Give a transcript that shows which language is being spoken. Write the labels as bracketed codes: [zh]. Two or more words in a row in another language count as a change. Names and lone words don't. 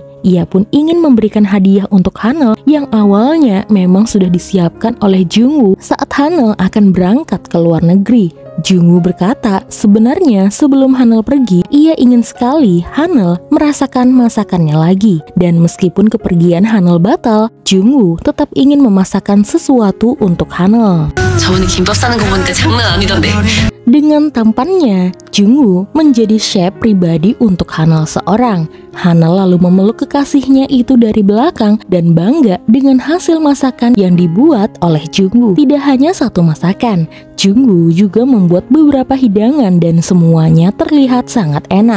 [id] Ia pun ingin memberikan hadiah untuk Hanel yang awalnya memang sudah disiapkan oleh Jungwoo saat Hanel akan berangkat ke luar negeri. Jungwoo berkata sebenarnya sebelum Hanul pergi, ia ingin sekali Hanul merasakan masakannya lagi. Dan meskipun kepergian Hanul batal, Jungwoo tetap ingin memasakkan sesuatu untuk Hanul. [ko] 저번에 김밥 싸는 거 보니까 장난 아니던데. [id] Dengan tampannya, Jungwoo menjadi chef pribadi untuk Hanul seorang. Hanul lalu memeluk kekasihnya itu dari belakang dan bangga dengan hasil masakan yang dibuat oleh Jungwoo. Tidak hanya satu masakan, Jungwoo juga membuat beberapa hidangan dan semuanya terlihat sangat enak.